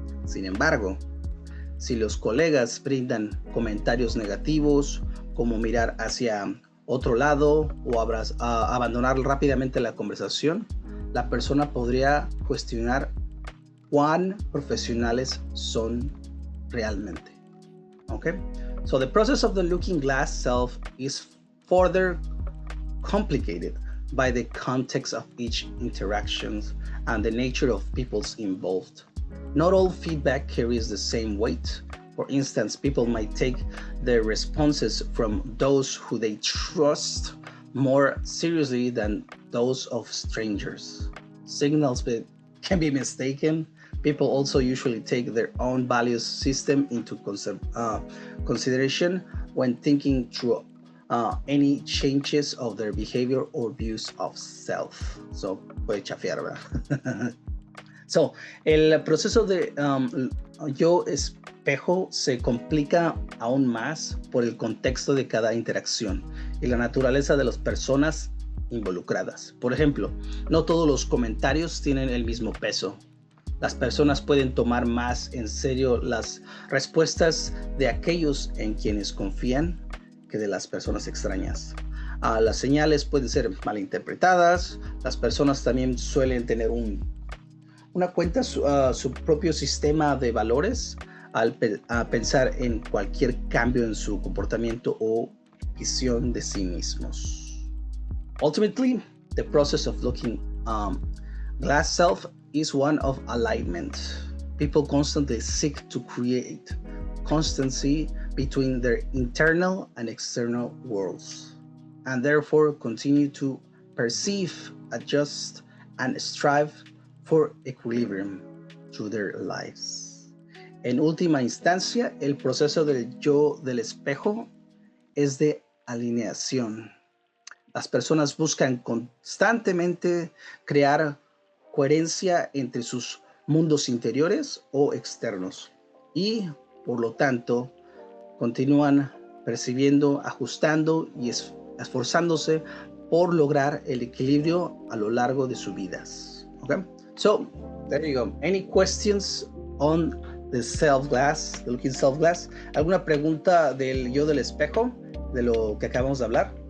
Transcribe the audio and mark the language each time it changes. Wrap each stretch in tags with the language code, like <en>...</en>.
<es>Sin embargo, si los colegas brindan comentarios negativos, como mirar hacia otro lado o abandonar rápidamente la conversación, la persona podría cuestionar cuán profesionales son realmente.</es> <en>Okay? So the process of the looking glass self is further complicated by the context of each interaction and the nature of people's involved. Not all feedback carries the same weight. For instance, people might take their responses from those who they trust more seriously than those of strangers. Signals can be mistaken. People also usually take their own values system into consideration when thinking through any changes of their behavior or views of self.</en> <es>So, puede chafear, ¿verdad? So, el proceso de yo espejo se complica aún más por el contexto de cada interacción y la naturaleza de las personas involucradas. Por ejemplo, no todos los comentarios tienen el mismo peso. Las personas pueden tomar más en serio las respuestas de aquellos en quienes confían que de las personas extrañas. Las señales pueden ser malinterpretadas. Las personas también suelen tener una cuenta, su propio sistema de valores al pensar en cualquier cambio en su comportamiento o visión de sí mismos.</es> <en>Ultimately, the process of looking glass self is one of alignment. People constantly seek to create constancy between their internal and external worlds, and therefore continue to perceive, adjust, and strive for equilibrium through their lives.</en> <es>En última instancia, el proceso del yo del espejo es de alineación. Las personas buscan constantemente crear coherencia entre sus mundos interiores o externos y, por lo tanto, continúan percibiendo, ajustando y esforzándose por lograr el equilibrio a lo largo de sus vidas.</es> <en>Okay? So, there you go. Any questions on the self-glass, the looking self-glass?</en> <es>¿Alguna pregunta del yo del espejo, de lo que acabamos de hablar?</es>